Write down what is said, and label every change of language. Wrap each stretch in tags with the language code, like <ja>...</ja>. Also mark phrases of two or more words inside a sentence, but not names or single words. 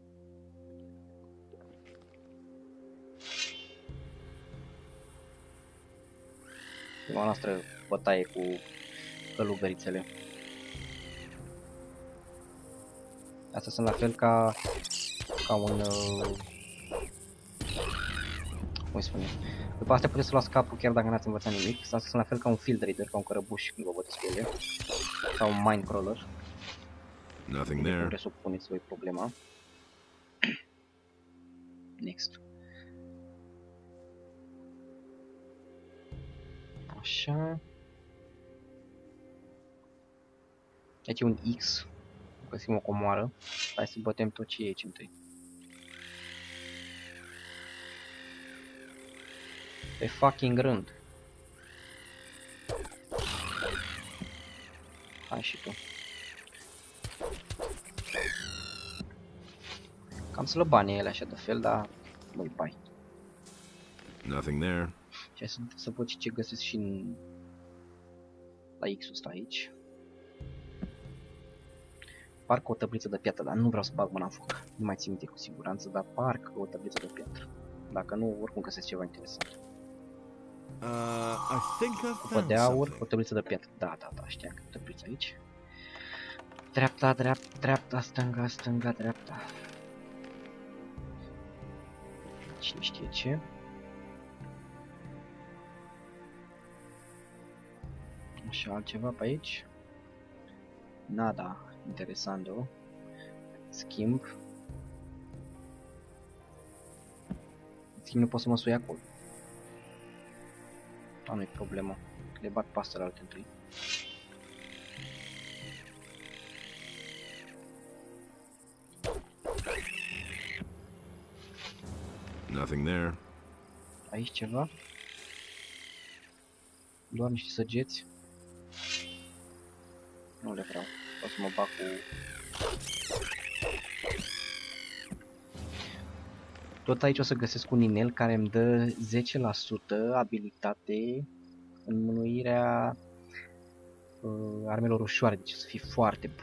<ro>Prima noastră bătaie cu călugărițele. Astea sunt la fel ca un... cum îi spune? După astea puteți să luați capul chiar dacă n-ați învățat nimic. Astea sunt la fel ca un</ro> <en>field reader,</en> <ro>ca un cărăbuș când vă băteți cu ele. Sau un</ro> <en>mine crawler. Nothing there.</en> <ro>Presupuneți voi problema. Next. Așa. Aici e un X. Găsim o comoară. Hai să bătem tot ce e aici întâi. Pe fucking rând. Hai și tu. Cam slăbane ele așa de fel, dar nu-i bai.</ro> <en>Nothing there.</en> <ro>Și să văd ce găsesc și în... la X-ul ăsta aici. Parcă o tabliță de piatră, dar nu vreau să bag mâna în foc. Nu mai țin minte cu siguranță, dar parcă o tabliță de piatră. Dacă nu, oricum găsesc ceva interesant.</ro> <en>I think I've</en> <ro>Cupă</ro> <en>found</en> <ro>de aur,</ro> <en>something.</en> <ro>o tabliță de piatră. Da, știam că o tabliță aici. Dreapta, dreapta, stânga, stânga, dreapta. Cine știe ce? Așa, altceva pe aici?</ro> <es>Nada, interesando.</es> <ro>Schimb. Nu pot să mă sui acolo. Nu-i problemă. Le bat pe astea alte întâi.</ro> <en>Nothing there.</en> <ro>Aici ceva? Doar niște săgeți. Nu le vreau. O să mă bag cu... Tot aici o să găsesc un inel care îmi dă 10% abilitate în mânuirea armelor ușoare, deci o să fie foarte bun.</ro>